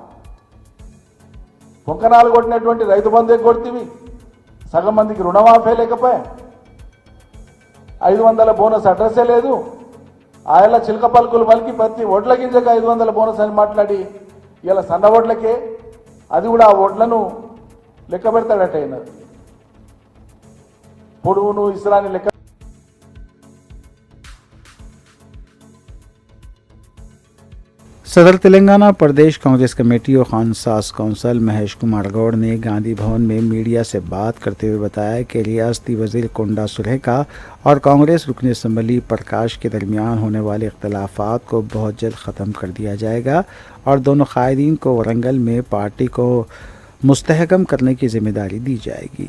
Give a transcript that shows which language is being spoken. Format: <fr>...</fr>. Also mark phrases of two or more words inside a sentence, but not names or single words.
<te>పొంకనాలు కొట్టినటువంటి రైతు బంధు కొడుతీవి, సగం మందికి రుణమాఫీ లేకపోయా, 500 బోనస్ అడ్రస్సే లేదు, ఆయల చిలక పలుకులు పలికి ప్రతి ఒడ్ల గింజకు 500 బోనస్ అని మాట్లాడి ఇలా సన్న ఒడ్లకే, అది కూడా ఆ ఒడ్లను లెక్క పెడతాడట ఆయన, పొడువును ఇస్రాని లెక్క।</te> <ur>صدر تلنگانہ پردیش کانگریس کمیٹی اور خانساز کونسل مہیش کمار گوڑ نے گاندھی بھون میں میڈیا سے بات کرتے ہوئے بتایا کہ ریاستی وزیر کنڈا سریکا اور کانگریس رکن اسمبلی پرکاش کے درمیان ہونے والے اختلافات کو بہت جلد ختم کر دیا جائے گا اور دونوں قائدین کو ورنگل میں پارٹی کو مستحکم کرنے کی ذمہ داری دی جائے گی۔</ur>